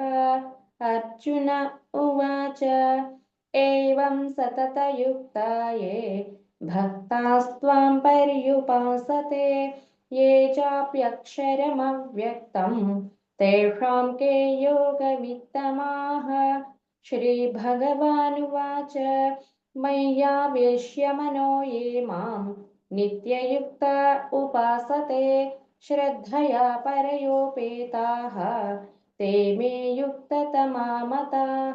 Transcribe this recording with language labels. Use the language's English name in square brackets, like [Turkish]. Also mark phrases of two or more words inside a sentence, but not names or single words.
[Sanskrit] అర్జున ఉవాచ ఏవం సతతయుక్తా ఏ భక్తాస్త్వాం పర్యుపాసతే ఏ చాప్యక్షరమవ్యక్తం తేషాం కే యోగవిత్తమాః. श्रीभगवानुवाच मय्यावेश्य मनो ये मां नित्ययुक्ता उपासते श्रद्धया परयोपेताः ते मे युक्ततमा मताः.